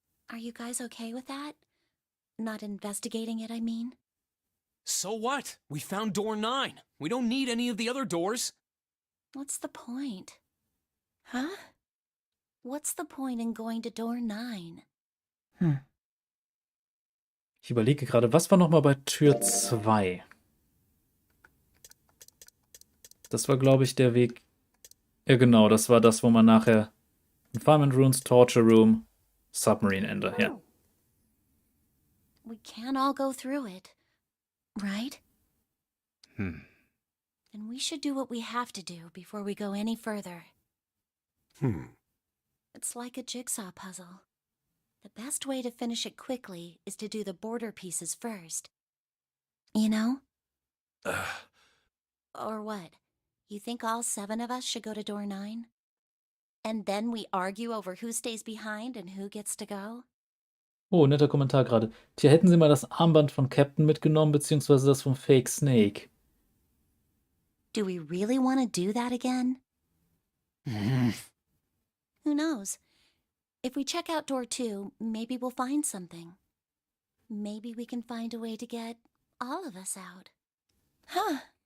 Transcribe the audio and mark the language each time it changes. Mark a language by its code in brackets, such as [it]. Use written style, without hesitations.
[en] Are you guys okay with that? Not investigating it, I mean? So what? We found door 9. We don't need any of the other doors. What's the point? Huh? What's the point in going to door 9? [de] Ich überlege gerade, was war nochmal bei Tür 2? Das war, glaube ich, der Weg... Ja, genau, das war das, wo man nachher... Confinement Rooms, Torture Room, Submarine Ende, ja. [en] We can't all go through it, right? And we should do what we have to do before we go any further. It's like a jigsaw puzzle. The best way to finish it quickly is to do the border pieces first. You know? Or what? You think all 7 of us should go to door 9? And then we argue over who stays behind and who gets to go? [de] Oh, netter Kommentar gerade. Tja, hätten sie mal das Armband von Captain mitgenommen, beziehungsweise das vom Fake Snake. [en] Do we really want to do that again? Who knows? If we check out door 2, maybe we'll find something. Maybe we can find a way to get all of us out. Huh.